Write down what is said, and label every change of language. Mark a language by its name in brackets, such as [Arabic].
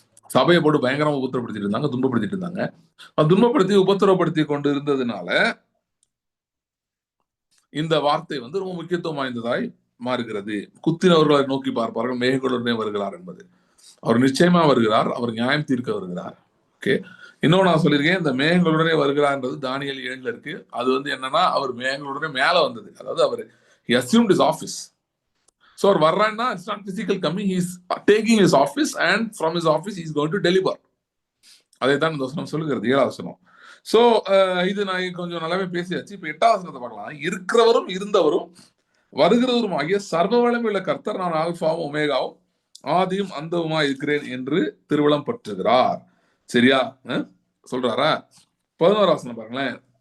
[Tamil] சபையை போட்டு பயங்கரமா உபத்திரப்படுத்திட்டு இருந்தாங்க, துன்பப்படுத்திட்டு இருந்தாங்க. துன்பப்படுத்தி உபத்திரப்படுத்தி கொண்டு இருந்ததுனால இந்த வார்த்தை ரொம்ப முக்கியத்துவம் வாய்ந்ததாய் மாறுகிறது. குத்தினவர்களை நோக்கி பார்ப்பார்கள், மேகங்களுடனே வருகிறார் என்பது. அவர் நிச்சயமா வருகிறார், அவர் நியாயம் தீர்க்க வருகிறார். ஓகே, இன்னொன்னு நான் சொல்லியிருக்கேன், இந்த மேகங்களுடனே வருகிறார்ன்றது தானியேல் 7 இருக்கு. அது என்னன்னா, அவர் மேகங்களுடனே மேல வந்தது, அதாவது அவர் [English] he assumed his office. So [Tamil] our வர்றான்னா [English] it's not physical coming, he is taking his office and from his office he is going to deliver. [Tamil] அதை தான் இந்த வசனம் சொல்லுகிறது, 7வது வசனம். சோ இது நான் கொஞ்சம் நல்லாவே பேசியாச்சு. இப்ப 8வது வசனத்தை பார்க்கலாம். இருக்கிறவரும் இருந்தவரும் வருகிறவரும் ஆகிய சர்வ வல்லமையுள்ள கர்த்தர், நான் ஆல்பாவும் ஒமேகாவும் ஆதியும் அந்தவுமா இருக்கிறேன் என்று திருவலம் பற்றுகிறார். சரியா சொல்றாரா? 11வது வசனம் பாருங்களேன்.